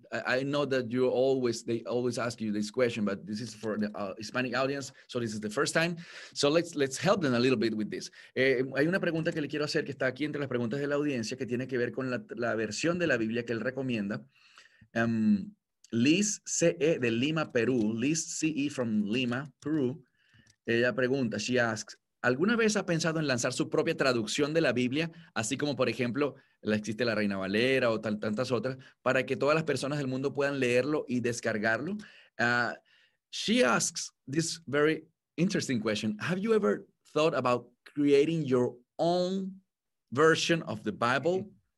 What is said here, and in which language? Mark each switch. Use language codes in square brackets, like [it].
[en] I know that they always ask you this question, but this is for the Hispanic audience, so this is the first time. So let's help them a little bit with this. [es] Hay una pregunta que le quiero hacer que está aquí entre las preguntas de la audiencia que tiene que ver con la versión de la Biblia que él recomienda. Liz C.E. de Lima, Perú. [en] Liz C.E. from Lima, Peru. [es] Ella pregunta, [en] she asks, [es] ¿alguna vez ha pensado en lanzar su propia traducción de la Biblia, así como, por ejemplo, la existe la Reina Valera o tantas otras, para que todas las personas del mundo puedan leerlo y descargarlo? [en] She asks this very interesting question. Have you ever thought about creating your own version of the Bible?